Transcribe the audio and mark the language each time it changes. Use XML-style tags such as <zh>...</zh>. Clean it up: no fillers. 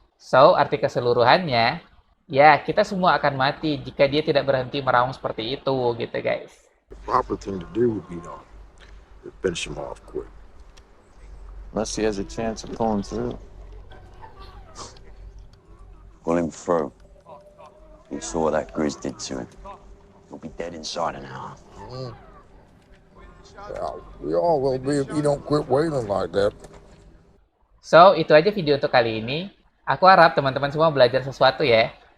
<id>So, arti keseluruhannya, ya kita semua akan mati jika dia tidak berhenti meraung seperti itu gitu guys.</id> <en>The proper thing to do would be to finish him off quick. Unless he has a chance of pulling through. Pull him through. You saw what that Grizz did to him. He'll be dead inside an hour. Yeah, we all will be if you don't quit wailing like that.</en> <id>So, itu aja video untuk kali ini. Aku harap teman-teman semua belajar sesuatu ya.</id>